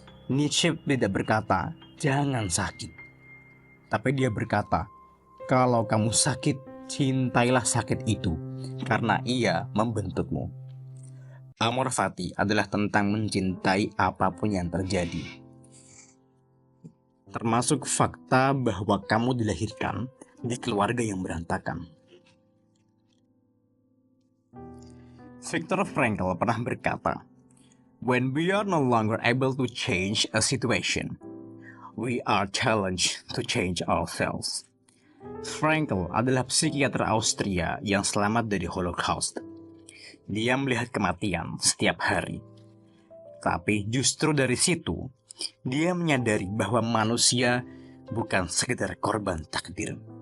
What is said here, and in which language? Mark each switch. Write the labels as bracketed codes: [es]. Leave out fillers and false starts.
[id] Nietzsche tidak berkata, jangan sakit. Tapi dia berkata, kalau kamu sakit, cintailah sakit itu, karena ia membentukmu. Amor fati adalah tentang mencintai apapun yang terjadi. Termasuk fakta bahwa kamu dilahirkan di keluarga yang berantakan. Viktor Frankl pernah berkata, [en] when we are no longer able to change a situation, we are challenged to change ourselves. [id] Frankl adalah psikiater Austria yang selamat dari Holocaust. Dia melihat kematian setiap hari. Tapi justru dari situ, dia menyadari bahwa manusia bukan sekedar korban takdir.